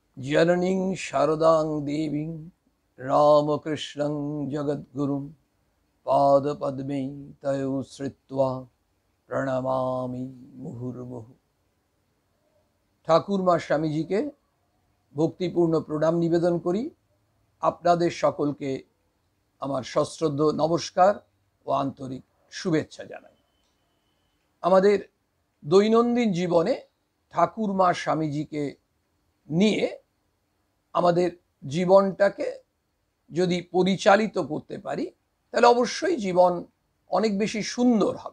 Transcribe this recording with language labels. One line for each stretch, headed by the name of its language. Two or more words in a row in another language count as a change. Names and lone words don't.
Sanskrit: जननीं शारदां देवीं रामकृष्णं जगद्गुरुं पादपद्मे तयो श्रित्वा প্রণমামি মুহুর্মুহু।
Bangla: ঠাকুর মা স্বামীজিকে ভক্তিপূর্ণ প্রণাম নিবেদন করি। আপনাদের সকলকে আমার সশ্রদ্ধ নমস্কার ও আন্তরিক শুভেচ্ছা জানাই। আমাদের দৈনন্দিন জীবনে ঠাকুর মা স্বামীজিকে নিয়ে আমাদের জীবনটাকে যদি পরিচালিত করতে পারি তাহলে অবশ্যই জীবন অনেক বেশি সুন্দর হবে।